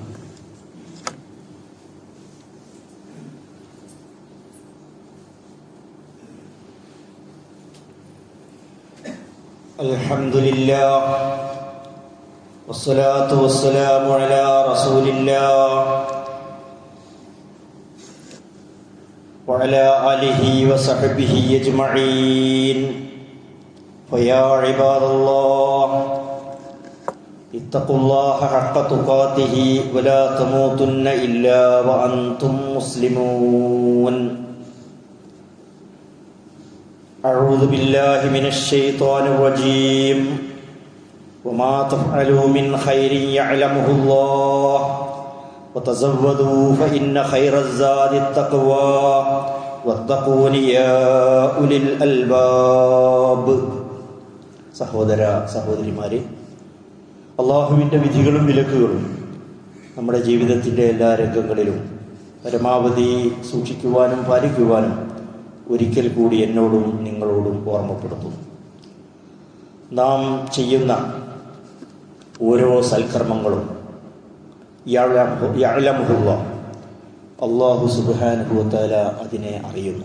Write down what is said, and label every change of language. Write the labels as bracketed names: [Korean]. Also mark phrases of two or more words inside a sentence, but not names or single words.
[Arabic] الحمد لله والصلاة والسلام على رسول الله وعلى آله وصحبه أجمعين. فيا عباد الله اتقوا الله حق تقاته ولا تموتن إلا وأنتم مسلمون. أعوذ بالله من الشيطان الرجيم. وما تفعلوا من خير يعلمه الله وتزودوا فإن خير الزاد التقوى واتقون يا أولي الألباب. [Malayalam] സഹോദര സഹോദരിമാരെ, അള്ളാഹുവിൻ്റെ വിധികളും വിലക്കുകളും നമ്മുടെ ജീവിതത്തിൻ്റെ എല്ലാ രംഗങ്ങളിലും പരമാവധി സൂക്ഷിക്കുവാനും പാലിക്കുവാനും ഒരിക്കൽ കൂടി എന്നോടും നിങ്ങളോടും ഓർമ്മപ്പെടുത്തുന്നു. നാം ചെയ്യുന്ന ഓരോ സൽക്കർമ്മങ്ങളും യഅലമുഹുല്ലാഹ്, അല്ലാഹു [Arabic] سبحانه وتعالى [Malayalam] അതിനെ അറിയുന്നു.